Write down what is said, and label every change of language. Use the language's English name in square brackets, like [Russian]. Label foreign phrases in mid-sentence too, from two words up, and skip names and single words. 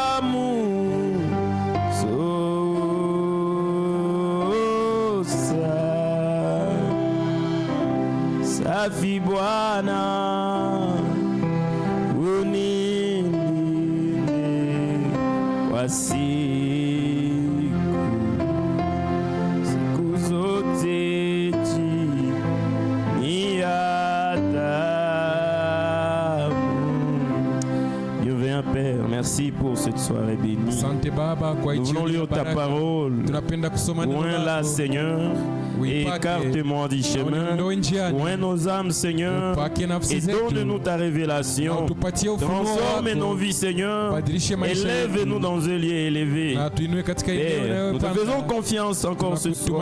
[Swahili] safi Bwana unilinde kwa siku zote chini ya damu. [French] Dieu veille, Père, merci pour cette soirée bénie. [Swahili] Asante Baba kwa [French] nous voulons lire ta parole. [Swahili] Tunapenda kusoma neno lako. [French] Loin là, Seigneur. Écarte-moi du chemin, loin nos âmes, Seigneur, et donne-nous ta révélation. Transforme nos vies, Seigneur, élève-nous dans un lieu élevé. Père, nous te faisons confiance encore ce soir.